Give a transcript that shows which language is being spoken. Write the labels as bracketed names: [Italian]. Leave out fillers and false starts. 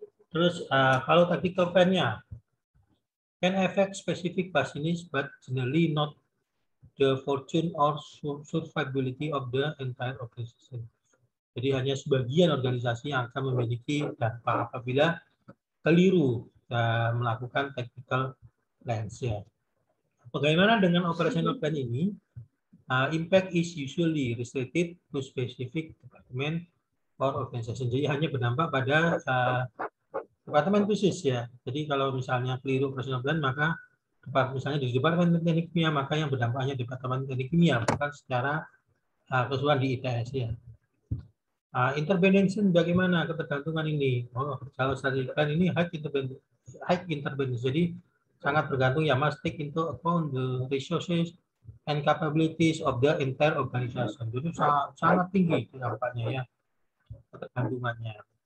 [Indonesian] Terus kalau [English] tactical plan-nya can affect specific business but generally not the fortune or survivability of the entire organization. [Indonesian] Jadi hanya sebagian organisasi yang akan memiliki dampak apabila keliru melakukan tactical plans ya. Bagaimana dengan operational plan ini? [English] Impact is usually restricted to specific department or organization. [Indonesian] Jadi hanya berdampak pada departemen khusus ya. Jadi kalau misalnya keliru operational plan, maka misalnya di departemen teknik kimia, maka yang berdampaknya departemen teknik kimia, bukan secara keseluruhan di ITS ya. Intervention bagaimana ketergantungan ini? Kalau strategic plan ini high intervention, jadi sangat bergantung ya, [English] must take into account the resources and capabilities of the entire organization. [Indonesian] Jadi sangat tinggi dampaknya ya. ketergantungannya.